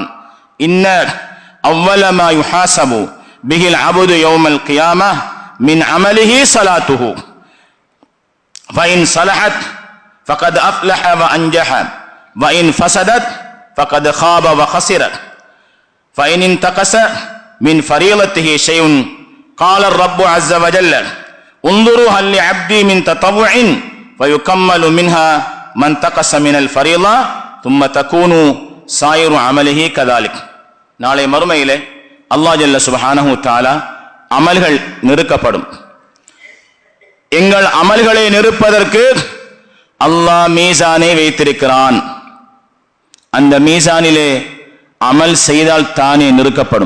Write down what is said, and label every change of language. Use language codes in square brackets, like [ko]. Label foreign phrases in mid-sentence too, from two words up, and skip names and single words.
[ar] إن أول ما يحاسب به العبد يوم القيامة من عمله صلاته فإن صلحت فقد أفلح وأنجح وإن فسدت فقد خاب وخسر فإن انتقص من فريضته شيء قال الرب عز وجل انظروا هل لعبدي من تطوع ويكمل منها من تقص من الفريضة ثم تكون سائر عمله كذلك. [ta] நாளை மறுமையிலே அல்லாஹ் [ar] جل سبحانه تعالى [ta] அமல்கள் நிறுக்கப்படும். எங்கள் அமல்களை நிறுப்பதற்கு அல்லாஹ் மீசானை வைத்திருக்கிறான். அந்த மீசானிலே அமல் செய்தால் தானே நிறுக்கப்படும்.